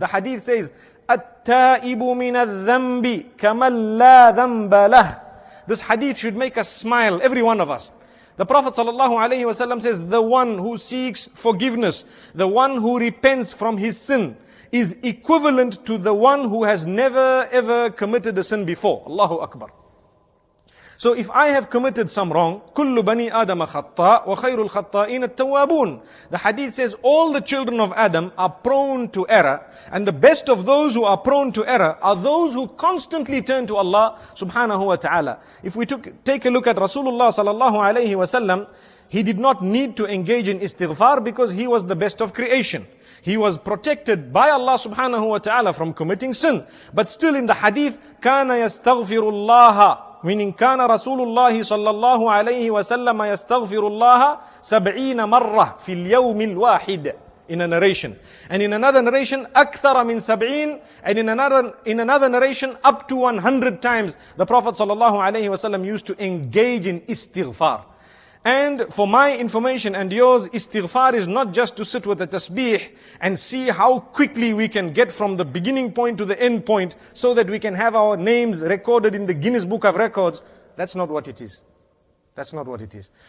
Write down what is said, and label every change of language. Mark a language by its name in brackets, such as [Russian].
[English] The hadith says, [Arabic] التائب من الذنب كمن لا ذنب له. [English] This hadith should make us smile, every one of us. The Prophet ﷺ says, the one who seeks forgiveness, the one who repents from his sin, is equivalent to the one who has never ever committed a sin before. Allahu Akbar. So if I have committed some wrong, [Arabic] كُلُّ بَنِي آدَمَ خَطَّاء وَخَيْرُ الْخَطَّائِينَ التَّوَّابُونَ. [English] The hadith says all the children of Adam are prone to error, and the best of those who are prone to error are those who constantly turn to Allah subhanahu wa ta'ala. If we take a look at Rasulullah sallallahu alayhi wa sallam, he did not need to engage in istighfar because he was the best of creation. He was protected by Allah subhanahu wa ta'ala from committing sin. But still in the hadith, [Arabic] كَانَ يَسْتَغْفِرُ اللَّهَ, meaning كان رسول الله صلى الله عليه وسلم يستغفر الله 70 مرة في اليوم الواحد, [English] in a narration. And in another narration, [Arabic] أكثر من 70, [English] and in another narration, up to 100 times, the Prophet صلى الله عليه وسلم used to engage in istighfar. And for my information and yours, istighfar is not just to sit with a tasbih and see how quickly we can get from the beginning point to the end point so that we can have our names recorded in the Guinness Book of Records. That's not what it is. That's not what it is.